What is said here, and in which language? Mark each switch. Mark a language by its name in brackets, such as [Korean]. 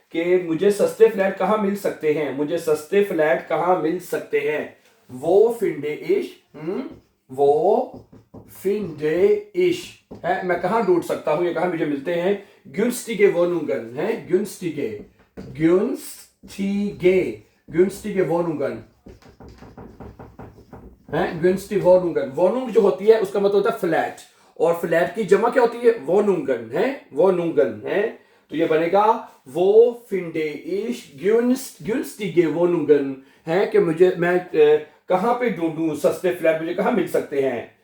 [Hindi] कि मुझे सस्ते फ्लैट कहाँ मिल सकते हैं, मुझे सस्ते फ्लैट कहाँ मिल सकते हैं। [German] वो फिंडे इश, [Hindi] वो फिंडे इश है, मैं कहाँ ढूंढ सकता हूँ, ये कहाँ मुझे मिलते हैं। [German] günstige Wohnungen है, günstige, günstige, günstige Wohnungen है, günstige Wohnungen। [Hindi] Wohnung जो होती है उसका मतलब होता है फ्लैट, और फ्लैट की जमा क्या होती है, Wohnungen है, Wohnungen है। तो ये बनेगा [German] वो finde ich günstige Wohnungen [Hindi] है, कि मैं कहाँ पे ढूंढूं सस्ते फ्लैट, मुझे कहाँ मिल सकते हैं।